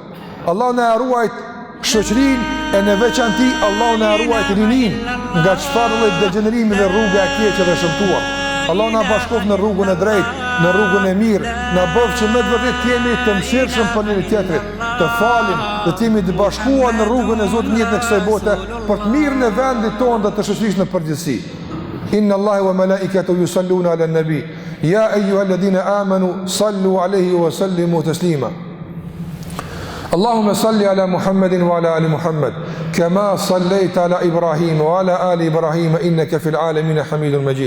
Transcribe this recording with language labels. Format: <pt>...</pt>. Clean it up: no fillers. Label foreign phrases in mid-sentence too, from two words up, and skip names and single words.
<sq>Allahu na ruaj shoqërinë e në veçanti Allahu na ruaj rinin nga çfarë lloj degenerimi dhe rruga e keqe dhe shëmtuar. Allah na bashkof në rrugën e drejtë, në rrugën e mirë, na bëf që me të vërtet të jemi të mëshirshëm për njëri tjetrin, të falim, dhe të jemi të bashkuar në rrugën e Zotit në jetën e kësaj bote për të mirën e vendit tonë dhe të shoqërisë në përgjithësi.</sq> <ar>إن الله وملائكته يصلون على النبي يا أيها الذين آمنوا صلوا عليه وسلموا تسليما. اللهم صل على محمد وعلى آل محمد كما صليت على إبراهيم وعلى آل إبراهيم إنك في العالمين حميد مجيد.</ar>